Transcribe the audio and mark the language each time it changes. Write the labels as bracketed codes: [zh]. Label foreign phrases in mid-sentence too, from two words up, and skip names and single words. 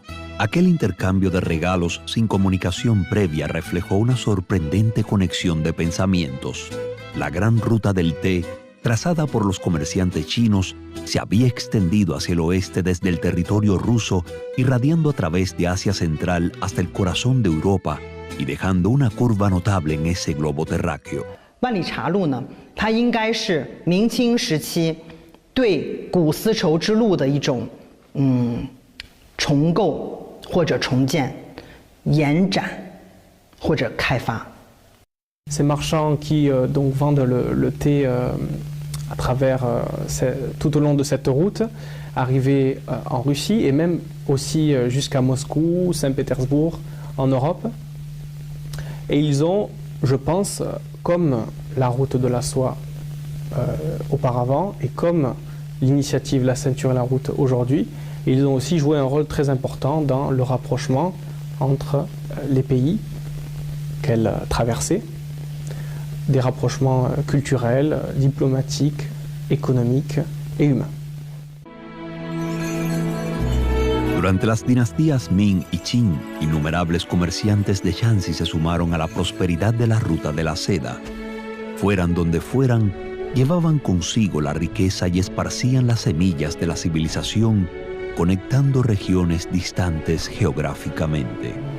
[es] Aquel intercambio de regalos sin comunicación previa reflejó una sorprendente conexión de pensamientos. La gran ruta del té, trazada por los comerciantes chinos, se había extendido hacia el oeste desde el territorio ruso, irradiando a través de Asia Central hasta el corazón de Europa y dejando una curva notable en ese globo terráqueo. [zh] 万里茶路呢，它应该是明清时期对古丝绸之路的一种重构或者重建、延展或者开发。 [fr] Ces marchands qui donc vendent le thé à travers tout au long de cette route, arrivaient en Russie et même aussi jusqu'à Moscou, Saint-Pétersbourg, en Europe. Et ils ont, je pense, comme la route de la soie auparavant et comme l'initiative La Ceinture et la Route aujourd'hui, ils ont aussi joué un rôle très important dans le rapprochement entre les pays qu'elles traversaient, des rapprochements culturels, diplomatiques, économiques et humains. [es] Durante las dinastías Ming y Qing, innumerables comerciantes de Shanxi se sumaron a la prosperidad de la ruta de la seda. Fueran donde fueran, llevaban consigo la riqueza y esparcían las semillas de la civilización, conectando regiones distantes geográficamente.